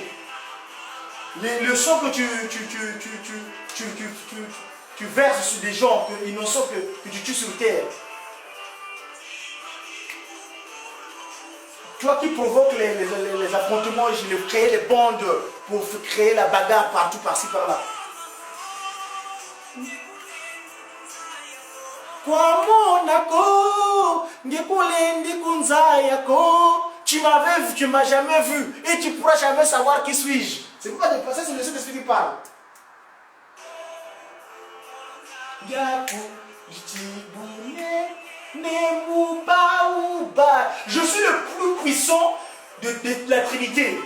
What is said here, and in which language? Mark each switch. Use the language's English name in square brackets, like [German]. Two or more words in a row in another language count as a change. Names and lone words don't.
[French] Le sang que tu verses sur des gens innocents que tu tues sur terre. Toi qui provoques les affrontements, je vais créer des bandes pour créer la bagarre partout, par-ci, par-là. [Kongo] Kwa monako, ngekulendi kunzayako, [French] tu m'as jamais vu et tu pourras jamais savoir qui suis-je. C'est pourquoi ça c'est le Saint-Esprit qui parle. Je suis le plus puissant de la Trinité.